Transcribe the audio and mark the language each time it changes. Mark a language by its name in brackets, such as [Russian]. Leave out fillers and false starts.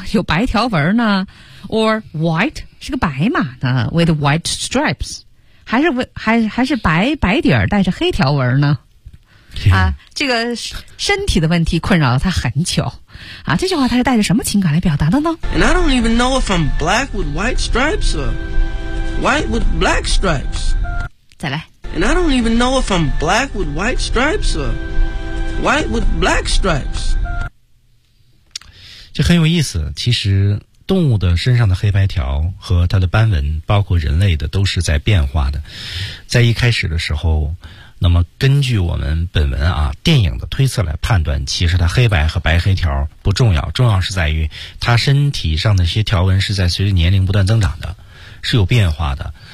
[Chinese] 有白条纹呢？ [English] Or white [Chinese] 是个白马呢？ [English] With white stripes, [Chinese] 还是白白底儿带着黑条纹呢？啊，这个身体的问题困扰了他很久啊。这句话他是带着什么情感来表达的呢？ [English] And I don't even know if I'm black with white stripes or white with black stripes. [Chinese] 再来。 [English] And I don't even know if I'm black with white stripes or white with black stripes. [Chinese] 这很有意思，其实动物的身上的黑白条和它的斑纹，包括人类的，都是在变化的。在一开始的时候，那么根据我们本文啊电影的推测来判断，其实它黑白和白黑条不重要，重要是在于它身体上的一些条纹是在随着年龄不断增长的，是有变化的。